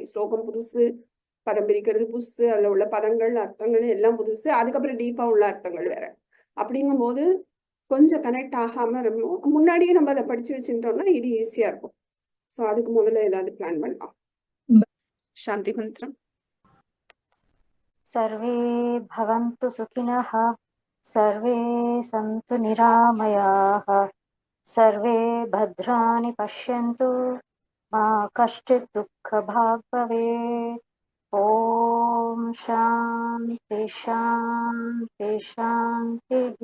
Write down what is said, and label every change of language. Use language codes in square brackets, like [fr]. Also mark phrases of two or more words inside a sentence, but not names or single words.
[ta] ஸ்லோகம் புதுசு, பதம் பிரிக்கிறது புதுசு, அதுல உள்ள பதங்கள் அர்த்தங்கள் எல்லாம் புதுசு, அதுக்கப்புறம் டீப்பா உள்ள அர்த்தங்கள் வேற. அப்படிங்கும் போது கொஞ்சம் கனெக்ட் ஆகாம இருக்கும். முன்னாடியே நம்ம அதை படிச்சு வச்சுட்டோம்னா இது ஈஸியா இருக்கும். ஸோ அதுக்கு முதல்ல ஏதாவது பிளான் பண்ணலாம். சாந்தி மந்திரம். [sa] सर्वे भवन्तु सुखिनः, सर्वे सन्तु निरामयाः, सर्वे भद्राणि पश्यन्तु, मा कश्चित् दुःखभाग् भवेत्. ॐ शान्ति शान्ति शान्तिः.